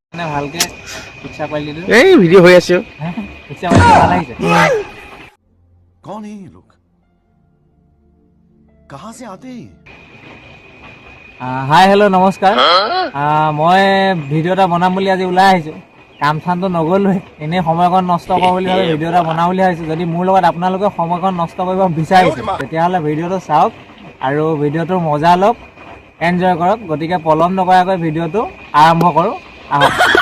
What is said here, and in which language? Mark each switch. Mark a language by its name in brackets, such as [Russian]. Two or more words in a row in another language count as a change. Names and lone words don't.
[Assamese] মানে ভালকে পিকচাৰ পাই দিলো এই ভিডিঅ' হৈ আছে পিকচাৰ পাই ভাল আহিছে [Hindi] कौन है ये लोग कहां से आते हैं [English] hi hello' [Assamese] নমস্কাৰ মই ভিডিঅ' এটা বনাম বুলি আজি ওলাই আহিছোঁ কাম চামটো নগ'লোৱে এনেই সময়কণ নষ্ট কৰোঁ বুলি ভাবি ভিডিঅ' এটা বনাম বুলি ভাবিছোঁ যদি মোৰ লগত আপোনালোকে সময়কণ নষ্ট কৰিব বিচাৰিছে তেতিয়াহ'লে ভিডিঅ'টো চাওক আৰু ভিডিঅ'টোৰ মজা লওক এনজয় কৰক গতিকে পলম নকৰাকৈ ভিডিঅ'টো আৰম্ভ কৰোঁ আহক